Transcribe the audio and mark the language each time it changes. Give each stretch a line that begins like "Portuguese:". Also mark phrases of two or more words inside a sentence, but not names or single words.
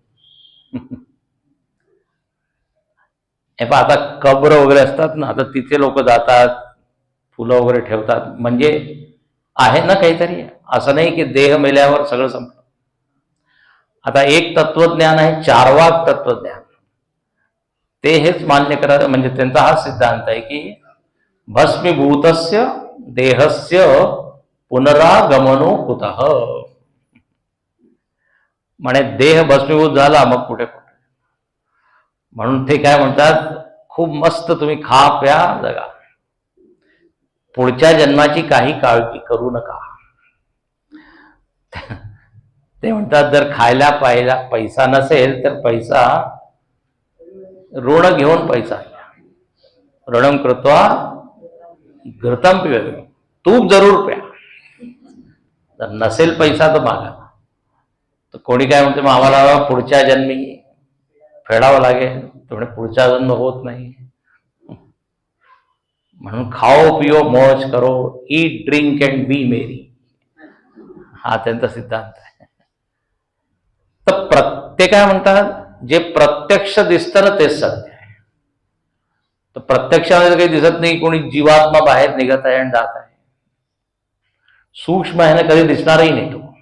Marathi: आता कब्र वगैरे असतात ना, आता तिथे लोक जातात, फुलं वगैरे ठेवतात, म्हणजे आहे ना काहीतरी. असं नाही की देह मेल्यावर सगळं संपलं. आता एक तत्वज्ञान आहे चार्वाक तत्वज्ञान, ते हेच मान्य करत, म्हणजे त्यांचा हा सिद्धांत आहे की
Sanskrit: भस्मीभूतस्य देहस्य पुनरागमनो कुतः.
Marathi: म्हणे देह भस्मीभूत झाला मग कुठे. म्हणून ते काय म्हणतात, खूप मस्त तुम्ही खा प्या जगा, पुढच्या जन्माची काही काळजी करू नका. ते म्हणतात जर खायला प्यायला पैसा नसेल तर पैसा ऋण घेऊन पैसा घ्या.
Sanskrit: ऋणम कृत्वा घृतम पिबेत,
Marathi: तूप जरूर प्या. जर नसेल पैसा तर मागा. तर कोणी काय म्हणते, मग आम्हाला पुढच्या जन्मी फेडावं लागेल, तर पुढच्या जन्म होत नाही. म्हणून
Hindi: खाओ पिओ मौज करो,
English: eat drink and be merry,
Marathi: हा त्यांचा सिद्धांत आहे. तर ते काय म्हणतात, जे प्रत्यक्ष दिसतं ना तेच सत्य आहे. तर प्रत्यक्षामध्ये काही दिसत नाही, कोणी जीवात्मा बाहेर निघत आहे आणि जात आहे. सूक्ष्म आहे ना, कधी दिसणारही नाही तो.